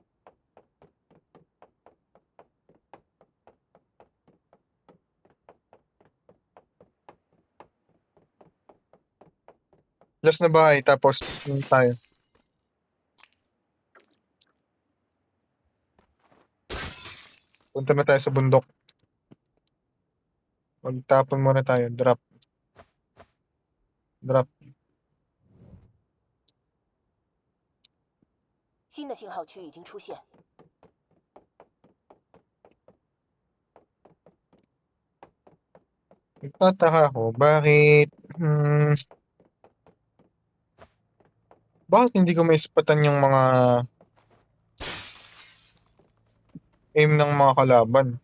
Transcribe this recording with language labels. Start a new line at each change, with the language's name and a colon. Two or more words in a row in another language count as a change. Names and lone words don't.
Filipino: Last na bahay, tapos yun tayo. Punta na tayo sa bundok. Magtapon muna tayo.
English: Drop. Drop.
Chinese: 新的信号区已经出现。
Filipino: Nagtataka ako, bakit hindi ko maispatan yung mga aim ng mga kalaban?